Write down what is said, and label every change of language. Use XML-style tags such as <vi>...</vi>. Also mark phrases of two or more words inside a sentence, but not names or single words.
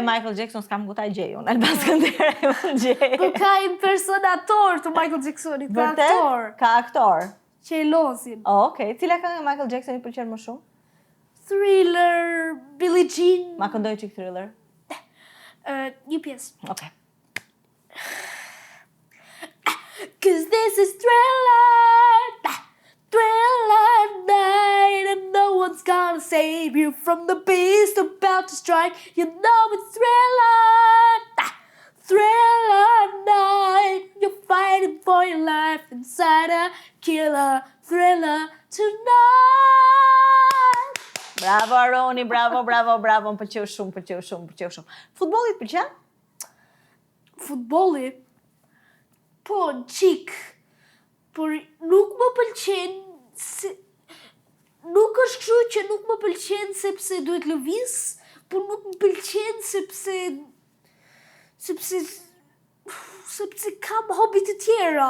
<sq>Michael Jackson s'kam ku ta gjej unë, Alban Skënderaj unë gjej. Po ka impersonator të Michael Jacksonit, ka aktor. Ka aktor. Që e losin. Okej, cila këngë e Michael Jackson i pëlqen më shumë? Thriller, Billie Jean. Ma këndoj çik Thriller. Një pjesë. Okej.</sq> <en>'Cause this is Thriller, Thriller night, and no one's gonna save you from the beast about to strike. You know it's Thriller, Thriller night. You're fighting for your life inside a killer thriller tonight.</en> <sq>Bravo Aroni, bravo, më pëlqeu shumë. Futbolli të pëlqen? Futbolli? Po, qik. Por nuk më pëlqen nuk është kështu që nuk më pëlqen sepse duhet lëviz, por nuk më pëlqen sepse kam hobi të tjera.</sq>